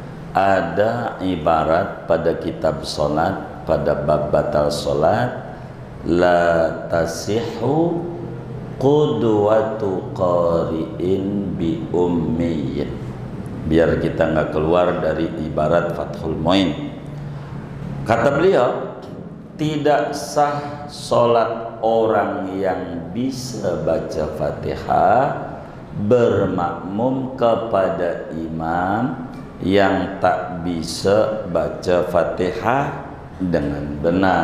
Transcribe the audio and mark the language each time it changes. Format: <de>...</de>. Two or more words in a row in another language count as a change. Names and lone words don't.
<id>ada ibarat pada kitab solat, pada bab batal solat,</id> <ar>لا تصح قدوة قارئ بأمي.</ar> <id>Biar kita nggak keluar dari ibarat Fathul Muin. Kata beliau, tidak sah solat orang yang bisa baca Fatihah bermakmum kepada imam yang tak bisa baca Fatihah dengan benar.</id>